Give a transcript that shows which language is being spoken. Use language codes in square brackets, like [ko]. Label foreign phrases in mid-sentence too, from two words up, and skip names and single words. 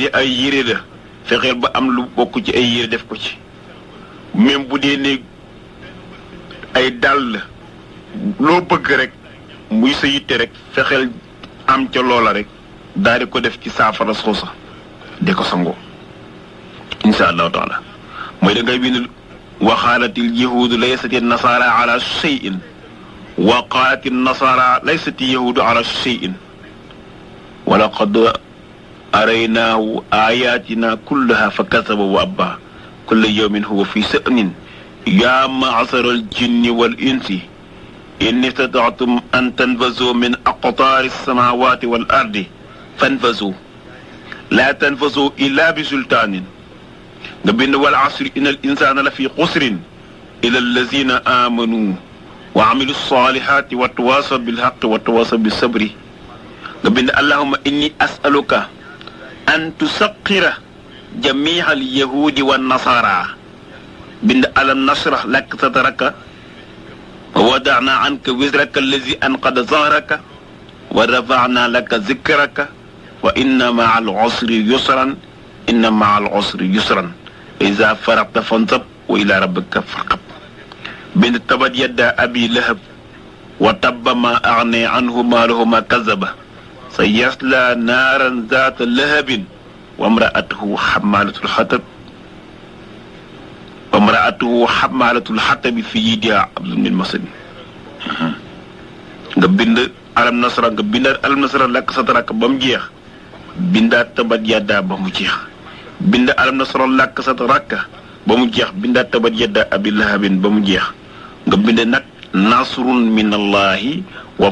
[wo] ne ay yére la fexeel ba am lu bokk ci ay yére def ko ci même bu dee ne ay dàll loo bëgg rek muy sa yitte rek fexeel am ca loola rek daal di ko def ci saafara soosa de ko sangoo [ar] إن شاء الله تعالى [wo] mooy da ngay bind [ar] وقالت اليهود ليست النصارى على شيء وقالت النصارى ليست اليهود على شيء ولقد أريناه آياتنا كلها فكذب وأبى كل يوم هو في شأن يا معشر الجن والإنس إن استطعتم أن تنفذوا من أقطار السماوات والأرض فانفذوا لا تنفذون إلا بسلطان [wo] nga bind [ar] والعصر إن الإنسان ل في خسر إلا الذين آمنوا وعملوا الصالحات وتواصوا بالحق وتواصوا بالصبر [wo] nga bind [ar] اللهم إني أسألك أن تسخر جميع اليهود والنصارى bind ألم نشرح لك صدرك و ووضعنا عنك وزرك الذي أنقض ظهرك ورفعنا لك ذكرك وإن مع العسر يسرا إن مع العسر يسرا فإذا فرغت فانصب وإلى ربك فارغب bind تبت يدا أبي لهب وتب ما أغنى عنه ماله ما كسب سيصلى نارا ذات لهب وامرأته حمالة الحطب في جيدها حبل من مسد [wo] nga bind alam nasra nga bindaat alam nasra [ar] لك صدرك [wo] ba mu jeex bindaat [ar] تبت يدا [wo] ba mu jeex bind alam nasra [ar] لك صدرك [wo] ba mu jeex bindaat [ar] تبت يدا أبي لهب [wo] ba mu jeex nga bind nag [ar] نصر من الله و